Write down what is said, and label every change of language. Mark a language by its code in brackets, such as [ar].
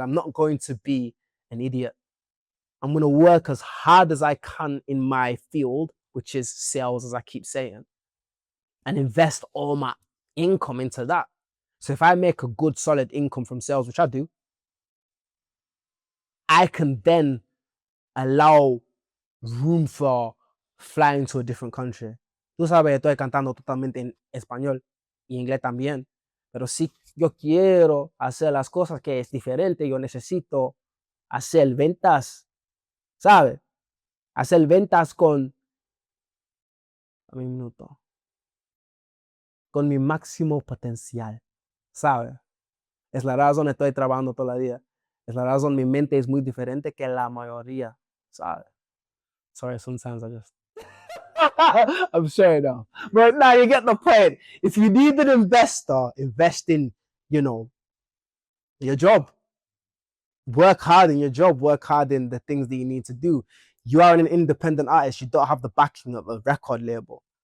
[en] I'm not going to be an idiot. I'm going to work as hard as I can in my field, which is sales, as I keep saying, and invest all my income into that. So if I make a good, solid income from sales, which I do, I can then allow room for flying to a different country. [es] Tú sabes, estoy cantando totalmente en español y inglés también. Pero si yo quiero hacer las cosas que es diferente, yo necesito hacer ventas, ¿sabes? Hacer ventas con un minuto, con mi máximo potencial, ¿sabes? Es la razón estoy trabajando todo el día. Es la razón mi mente es muy diferente que la mayoría, ¿sabes? [en] Sorry, sometimes I just... I'm sure now. But now you get the point. If you need an investor, invest in, your job. Work hard in your job. Work hard in the things that you need to do. You are an independent artist. You don't have the backing of a record label.